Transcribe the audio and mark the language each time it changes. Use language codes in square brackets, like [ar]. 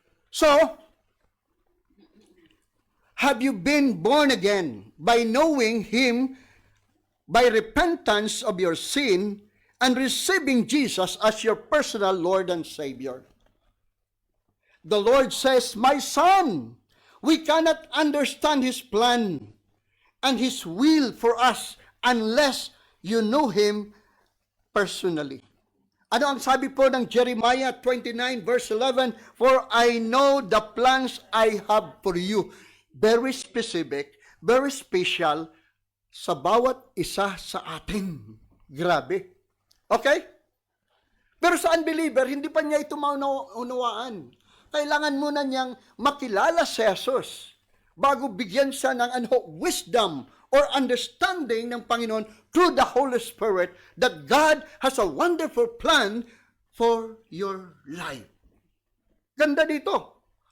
[en] So, have you been born again by knowing Him, by repentance of your sin, and receiving Jesus as your personal Lord and Savior? The Lord says, my son, we cannot understand His plan and His will for us unless you know Him personally. [tl] Ano ang sabi po ng Jeremiah 29 verse 11? [en] For I know the plans I have for you. Very specific, very special [tl] sa bawat isa sa atin. Grabe. Okay? Pero sa unbeliever, hindi pa niya ito maunawaan. Kailangan muna niyang makilala si Jesus bago bigyan siya ng [en] wisdom or understanding [tl] ng Panginoon [en] through the Holy Spirit that God has a wonderful plan for your life. [tl] Ganda dito.